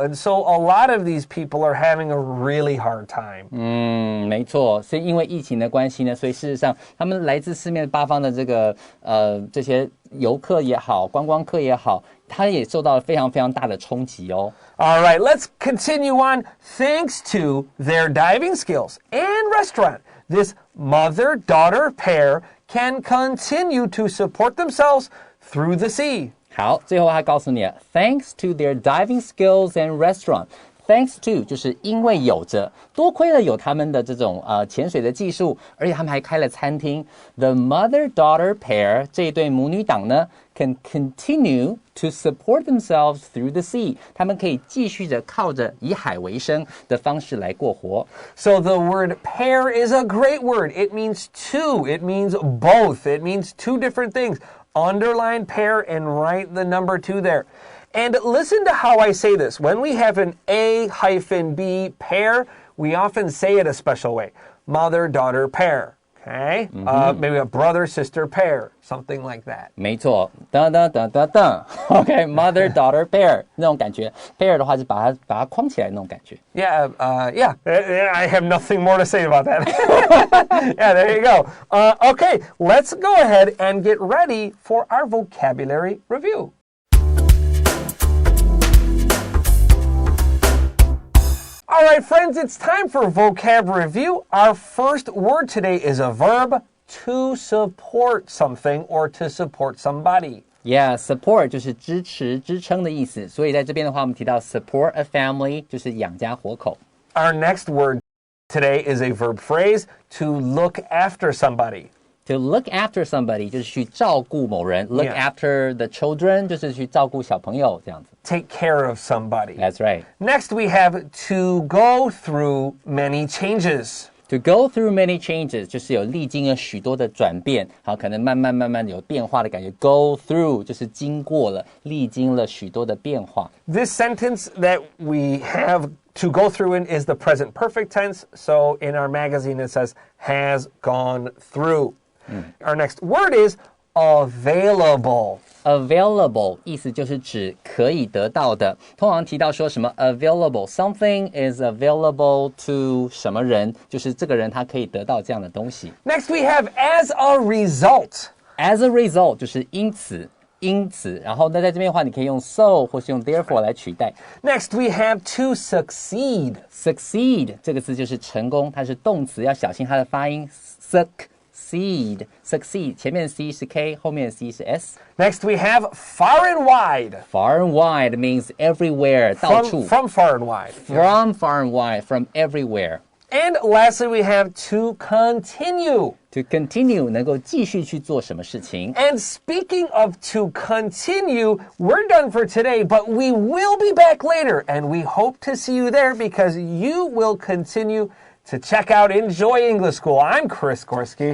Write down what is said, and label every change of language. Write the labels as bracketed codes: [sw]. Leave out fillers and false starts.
[en] And so a lot of these people are having a really hard time. [zh] 没错，是因为疫情的关系呢，所以事实上，他们来自四面八方的这些游客也好，观光客也好，他也受到了非常非常大的冲击哦。 [en] All right, let's continue on. Thanks to their diving skills and restaurant, this mother-daughter pair can continue to support themselves through the sea. [zh] 好，最后他告诉你了 ， [en] Thanks to their diving skills and restaurant。 Thanks to [zh] 就是因为有着，多亏了有他们的这种潜水的技术，而且他们还开了餐厅。 [en] The mother-daughter pair [zh] 这一对母女档呢 [en] ，can continue to support themselves through the sea。 [zh] 他们可以继续着靠着以海为生的方式来过活。 [en] So the word pair is a great word. It means two. It means both. It means two different things. Underline pair and write the number 2 there. And listen to how I say this. When we have an A-B pair, we often say it a special way. Mother-daughter pair. Okay? Maybe a brother-sister pair. Something like that. [zh] 没错，噔噔噔噔噔 ，OK， [en] mother-daughter pair [zh] 那种感觉 ，pair 的话是把它框起来那种感觉。 [en] Yeah, yeah. I have nothing more to say about that. Yeah, there you go. Okay, let's go ahead and get ready for our vocabulary review. All right, friends, it's time for vocab review. Our first word today is a verb, to support something or to support somebody. [zh] Yeah, support 就是支持、支撑的意思，所以在这边的话，我们提到 [en] support a family [zh] 就是养家活口。 [en] Our next word today is a verb phrase, to look after somebody. To look after somebody [zh] 就是去照顾某人 ， [en] look after the children [zh] 就是去照顾小朋友这样子。 [en] Take care of somebody. That's right. Next, we have to go through many changes. To go through many changes [zh] 就是有历经了许多的转变，好，可能慢慢有变化的感觉。 [en] Go through [zh] 就是经过了，历经了许多的变化。 [en] This sentence that we have to go through in is the present perfect tense. So in our magazine, it says has gone through. Our next word is available. [zh] Available 意思就是指可以得到的，通常提到说什么 [en] available something is available to [zh] 什么人，就是这个人他可以得到这样的东西。 [en] Next we have as a result. As a result [zh] 就是因此，然后呢在这边的话，你可以用 so 或是用 therefore 来取代。 [en] Next we have to succeed. [zh] Succeed 这个字就是成功，它是动词，要小心它的发音。 Succeed 前面 C 是 K， 后面 C 是 S。 [en] Next we have far and wide. Far and wide means everywhere， [zh] 到处。 [en] From far and wide. From far and wide, from everywhere. And lastly we have to continue. [zh] To continue 能够继续去做什么事情。 [en] And speaking of to continue, we're done for today, but we will be back later, and we hope to see you there because you will continue to check out Enjoy English School. I'm Chris Gorski.